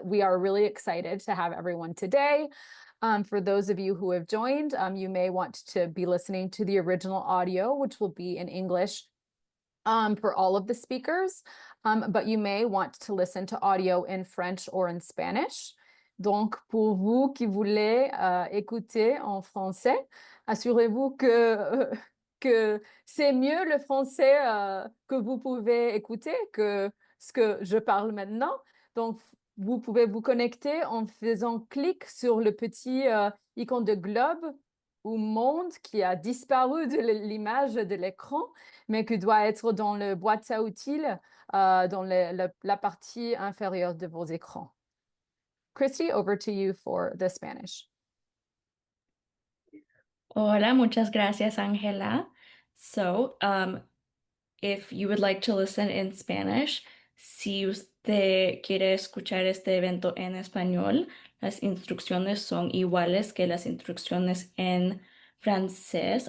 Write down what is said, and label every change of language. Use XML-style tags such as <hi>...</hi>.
<en>we are really excited to have everyone today. For those of you who have joined, you may want to be listening to the original audio, which will be in English for all of the speakers, but you may want to listen to audio in French or in Spanish.</en> <fr>Donc, pour vous qui voulez écouter en français, assurez-vous que c'est mieux le français que vous pouvez écouter que ce que je parle maintenant. Donc, vous pouvez vous connecter en faisant clic sur le petit icône de globe ou monde qui a disparu de l'image de l'écran, mais qui doit être dans le boîte à outils, dans la partie inférieure de vos écrans.</fr> <en>Christy, over to you for the Spanish.</en> <es>Hola, muchas gracias, Angela.</es> <en>So, if you would like to listen in Spanish,</en> <es>si usted quiere escuchar este evento en español, las instrucciones son iguales que las instrucciones en francés.</es>